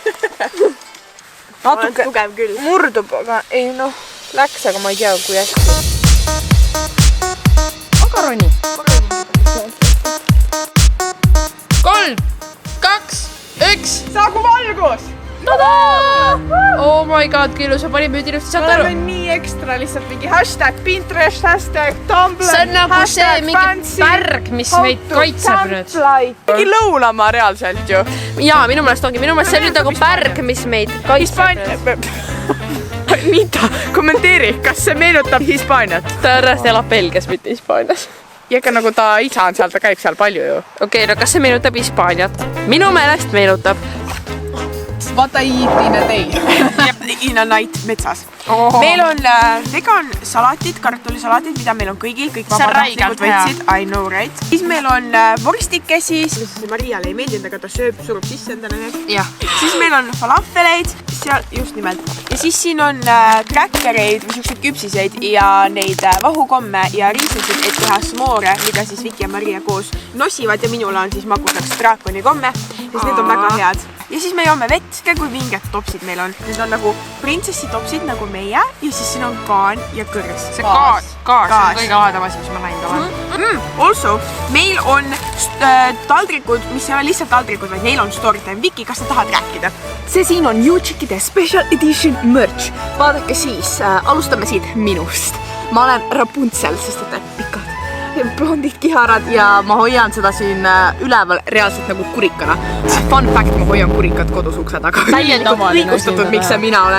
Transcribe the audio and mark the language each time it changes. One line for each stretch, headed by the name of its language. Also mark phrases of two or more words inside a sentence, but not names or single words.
Estonian: Natuke tugev küll. Murdub, aga ei noh, läks, aga ma ei tea, kui hästi. Makaroni. 3, 2, 1. Saagu valgus! Tadaa!
English: Oh my god,
Estonian: kui ilus, ma panin nüüd ilusti, saad aru? Ma olen nii ekstra lihtsalt mingi hashtag Pinterest, hashtag Tumblr, see on nagu see mingi pärg, mis meid kaitseb nüüd. Mingi lõulamaa reaalselt ju. Jaa, minu meelest ongi. Minu meelest see on nüüd nagu pärg, mis meid kaitseb nüüd. Nita, kommenteeri, kas see meenutab Hispaaniat? Ta ärrast elab Belgias, mitte Hispaanias. Ja ega nagu ta isa on seal, ta käib seal palju ju. Okei, no kas see meenutab Hispaaniat? Minu meelest meenutab.
English: What I eat in a day. In a night metsas.
Estonian: Meil on vegan salatid, kartulisalatid, mida meil on kõigil, kõik vabatahtlikud võtsid.
English: I know, right?
Estonian: Siis meil on vorstikesi, Mariale ei meeldinud, aga ta surub sisse endale need. Siis meil on falafeleid, just nimelt. Ja siis siin on kräkkereid või siukseid küpsiseid ja neid vahukomme ja riisusid, et teha smoore, mida siis Viki ja Maria koos nosivad ja minul on siis magusaks draakoni komme, sest need on väga head. Ja siis me joome vett, kui vinged topsid meil on. Need on nagu printsessi topsid nagu meie ja siis siin on kaan ja kõrs. See gaas on kõige aadam asi, mis ma näinud olen. Also, meil on taldrikud, mis ei ole lihtsalt taldrikud, vaid neil on
English: story time.
Estonian: Viki, kas sa tahad rääkida? See siin on Juutšikide
English: special edition merch.
Estonian: Vaadake siis, alustame siit minust. Ma olen Rapunzel, sest et pikad blondid kiharad ja ma hoian seda siin üleval reaalselt nagu kurikana.
English: Fun fact,
Estonian: ma hoian kurikat kodus ukse taga. Liikustatud, miks see mina olen.